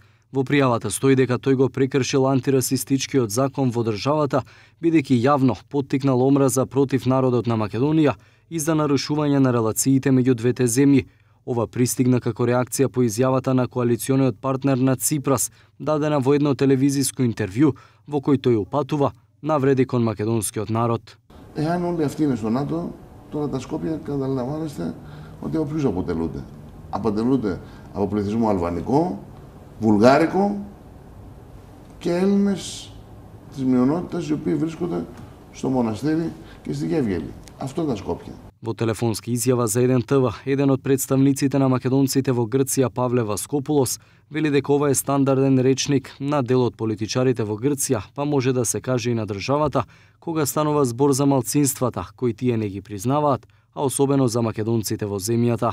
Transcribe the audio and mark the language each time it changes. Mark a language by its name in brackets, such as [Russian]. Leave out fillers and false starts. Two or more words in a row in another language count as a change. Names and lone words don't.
[Macedonian] Во пријавата стои дека тој го прекршил антирасистичкиот закон во државата, бидејќи јавно поттикнал омраза против народот на Македонија и за нарушување на релациите меѓу двете земји. Ова пристигна како реакција по изјавата на коалициониот партнер на Ципрас, дадена во едно телевизиско интервју, во кој тој упатува навреди кон македонскиот народ. [Greek] Εάν όλοι αυτοί είναι στο ΝΑΤΟ, τώρα τα Σκόπια καταλαμβάνεστε ότι από ποιους αποτελούνται. Αποτελούνται από πληθυσμό αλβανικό, βουλγάρικο και Έλληνες της μειονότητας οι οποίοι βρίσκονται στο μοναστήρι και στη Γεύγελη. Αυτό τα Σκόπια. [Macedonian] Во телефонски изјава за 1TV, еден од представниците на македонците во Грција, Павле Васкопулос, вели дека ова е стандарден речник на дел од политичарите во Грција, па може да се каже и на државата, кога станува збор за малцинствата, кои тие не ги признаваат, а особено за македонците во земјата.